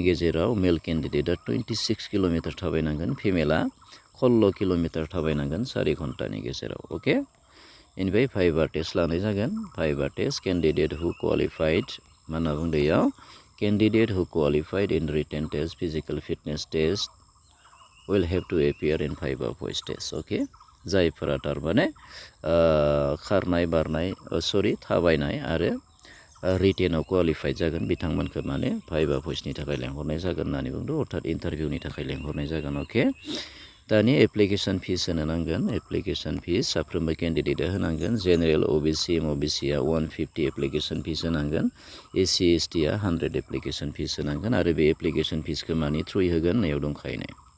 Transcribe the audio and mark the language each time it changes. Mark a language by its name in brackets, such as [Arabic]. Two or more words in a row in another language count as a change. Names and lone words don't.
[Bodo] गेजेराव [English] male candidate [Bodo] 26 किल'मिटार थाबायनांगोन फिमेला 16 किल'मिटार थाबायनांगोन 4 घन्टानि गेजेराव अके इनिफ्राय [English] viva test [Bodo] लानाय जागोन [English] viva test candidate who qualified [Bodo] मा होनना बुंदों इयाव [English] candidate who qualified in written test physical fitness test will have to appear in viva voce test [Bodo] अके जायफोरा थारमाने खारनाय बारनाय थाबायनाय आरो [English] written qualified [Bodo] जागोन बिथांमोनखौ माने [English] viva voce [Bodo] थाखाय लेंहरनाय जागोन होननानै बुंदों अर्थात इन्टारभिउनि थाखाय लेंहरनाय जागोन अके दानि [English] application fee [Bodo] होनो नांगोन [English] application fee [Bodo] साफ्रोमबो केन्डिडेटआ होनांगोन जेनेरेल OBC MOBCआ 150 [English] application fee [Bodo] होनांगोन SC STआ 100 [English] application fee [Bodo] होनांगोन आरो बे [English] application fee [Bodo] मानि थ्रुयै होगोन नैयाव दंखायनो